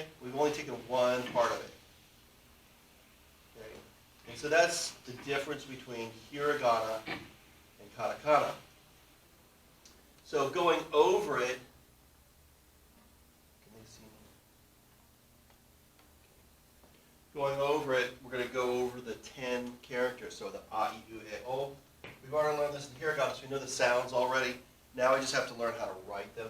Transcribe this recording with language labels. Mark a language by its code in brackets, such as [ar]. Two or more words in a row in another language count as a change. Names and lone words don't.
[en] We've only taken one part of it. And so that's the difference between hiragana and katakana. So going over it, can they see me? Going over it, we're going to go over the 10 characters. So the a, I, u, e, o. We've already learned this in hiragana, so we know the sounds already. Now we just have to learn how to write them.